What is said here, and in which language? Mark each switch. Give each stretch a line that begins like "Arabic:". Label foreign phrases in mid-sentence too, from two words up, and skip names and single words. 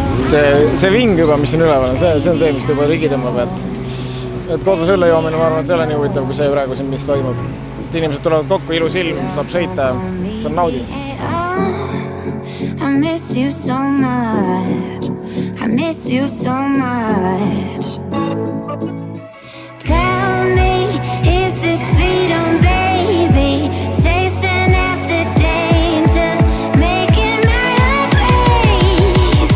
Estonian: see ving juba, mis siin üleval on, see on see, mis juba ligi tõmbab, et kodus õlle joomine, ma arvan, et ei ole nii huvitav, kui see praegu siin, mis toimub. Et inimesed tulevad kokku, ilus ilm, saab sõita, see on naudi.
English: I miss you so much. I miss you so much. Tell me, is this freedom, baby? Chasing after danger, making my heart race.